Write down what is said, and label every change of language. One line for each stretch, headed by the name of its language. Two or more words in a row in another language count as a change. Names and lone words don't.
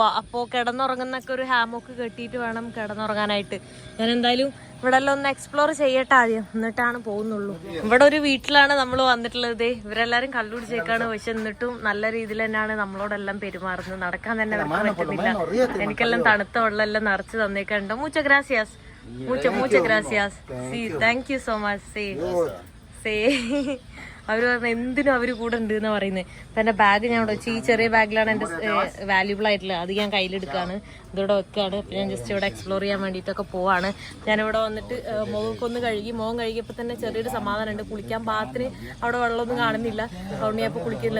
Malayalam: അപ്പോൾ കിടന്നുറങ്ങുന്നൊക്കെ ഒരു ഹാമൊക്കെ കെട്ടിയിട്ട് വേണം കിടന്നുറങ്ങാനായിട്ട്. ഞാൻ എന്തായാലും ഇവിടെ എല്ലാം ഒന്ന് എക്സ്പ്ലോർ ചെയ്യട്ടെ ആദ്യം, എന്നിട്ടാണ് പോകുന്നുള്ളൂ. ഇവിടെ ഒരു വീട്ടിലാണ് നമ്മൾ വന്നിട്ടുള്ളത്. ഇവരെല്ലാരും കള്ളുപിടിച്ചേക്കാണ്, പക്ഷെ എന്നിട്ടും നല്ല രീതിയിൽ തന്നെയാണ് നമ്മളോടെല്ലാം പെരുമാറുന്നത്. നടക്കാൻ തന്നെ പറ്റുന്നില്ല. എനിക്കെല്ലാം തണുത്ത വെള്ളം നിറച്ച് തന്നേക്കുണ്ട്.
Spanish: muchas gracias. Sí,
English: thank you so much.
Malayalam: അവർ പറഞ്ഞ എന്തിനും അവർ കൂടെ ഉണ്ട് എന്നാ പറയുന്നത്. അപ്പം എൻ്റെ ബാഗ് ഞാൻ ഇവിടെ വെച്ച്, ഈ ചെറിയ ബാഗിലാണ് എൻ്റെ വാല്യൂബിൾ ആയിട്ടുള്ളത്. അത് ഞാൻ കയ്യിലെടുക്കുകയാണ്, ഇതിവിടെ വെക്കുകയാണ്. അപ്പം ഞാൻ ജസ്റ്റ് ഇവിടെ എക്സ്പ്ലോർ ചെയ്യാൻ വേണ്ടിയിട്ടൊക്കെ പോവാണ്. ഞാനിവിടെ വന്നിട്ട് മുഖമൊക്കെ കഴുകി. മുഖം കഴുകിയപ്പോൾ തന്നെ ചെറിയൊരു സമാധാനമുണ്ട്. കുളിക്കാൻ പാകത്തിന് അവിടെ വെള്ളമൊന്നും കാണുന്നില്ല, അതുകൊണ്ട് ഞാൻ ഇപ്പോൾ കുളിക്കുന്നില്ല.